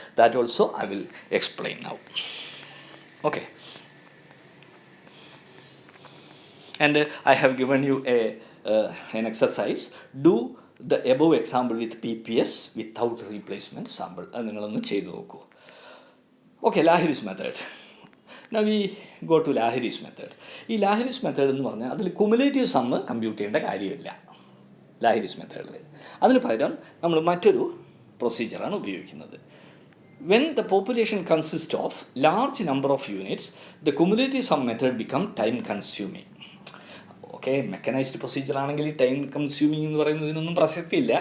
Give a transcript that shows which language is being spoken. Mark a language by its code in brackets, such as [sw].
[en] That also I will explain now. Okay, and I have given you an exercise. Do the above example with PPS without replacement sample. [ml] അത് നിങ്ങളൊന്ന് ചെയ്ത് നോക്കൂ. Okay, ലാഹിരീസ് method. [en] Now we go to Lahiri's method. [ml] ഈ ലാഹിരീസ് method എന്ന് പറഞ്ഞാൽ അതിൽ cumulative sum compute ചെയ്യേണ്ട കാര്യമില്ല ലാഹിരീസ് മെത്തേഡിൽ. അതിന് പകരം നമ്മൾ മറ്റൊരു പ്രൊസീജിയറാണ് ഉപയോഗിക്കുന്നത്. [en] When the population consists of large number of units, the cumulative sum method become time consuming. [ml] Okay, mechanised procedure ആണെങ്കിൽ ഈ ടൈം കൺസ്യൂമിങ് എന്ന് പറയുന്നതിനൊന്നും പ്രസക്തിയില്ല.